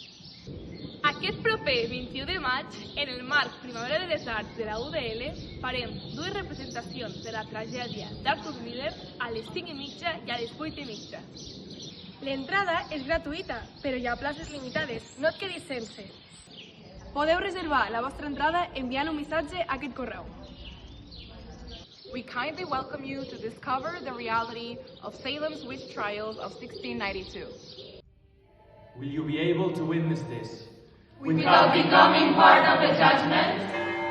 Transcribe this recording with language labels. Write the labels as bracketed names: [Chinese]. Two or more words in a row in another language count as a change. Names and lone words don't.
[Catalan] Aquest proper 21 de maig, en el marc Primavera de les Arts de la UDL, farem 2 representacions de la tragèdia d'Arthur Miller a les 5:30 i a les 8:30. L'entrada és gratuïta, però hi ha places limitades. No et quedis sense. Podeu reservar la vostra entrada enviant un missatge a aquest correu. [English] We kindly welcome you to discover the reality of Salem's witch trials of 1692. Will you be able to witness this? Without becoming part of the judgment?